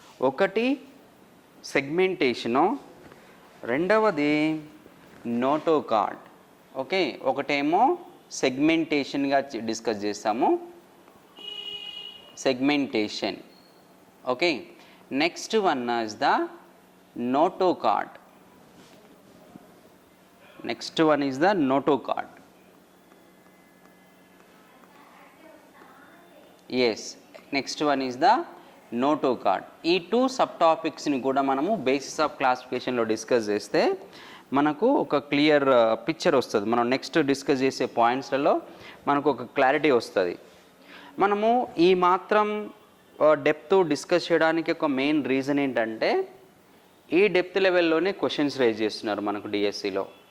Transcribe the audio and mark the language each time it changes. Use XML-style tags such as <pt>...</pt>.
<te>ఒకటి సెగ్మెంటేషను, రెండవది notochord. Okay, ఒకటేమో సెగ్మెంటేషన్గా డిస్కస్ చేస్తాము, segmentation.</te> <en>Okay, next one is the notocard. Next one is the notocard. Yes, next one is the notocard.</en> <te>ఈ two sub టాపిక్స్ని కూడా మనము basis of క్లాసిఫికేషన్లో discuss చేస్తే మనకు ఒక క్లియర్ పిక్చర్ వస్తుంది. మనం నెక్స్ట్ డిస్కస్ చేసే పాయింట్స్లలో మనకు ఒక క్లారిటీ వస్తుంది. మనము ఈ మాత్రం డెప్త్ డిస్కస్ చేయడానికి ఒక మెయిన్ రీజన్ ఏంటంటే ఈ డెప్త్ లెవెల్లోనే క్వశ్చన్స్ రైజ్ చేస్తున్నారు మనకు డిఎస్సిలో.</te>